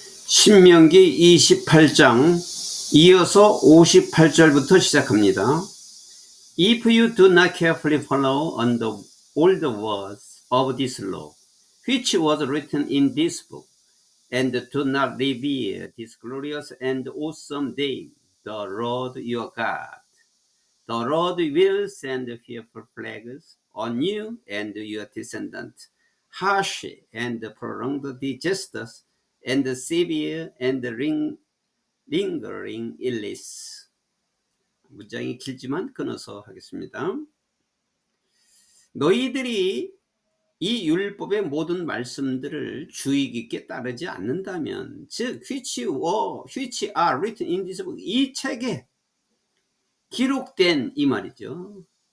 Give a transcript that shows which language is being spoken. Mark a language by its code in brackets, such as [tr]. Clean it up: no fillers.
[ko] 신명기 28장 이어서 58절부터 시작합니다. [en] If you do not carefully follow on all the words of this law, which was written in this book, and do not revere this glorious and awesome day, the Lord your God, the Lord will send fearful plagues on you and your descendants, harsh and prolonged disasters, and severe and lingering illness. [ko] 문장이 길지만 끊어서 하겠습니다. 너희들이 이 율법의 모든 말씀들을 주의 깊게 따르지 않는다면, 즉 [en] which are written in this book, [ko] 이 책에 기록된 이 말이죠.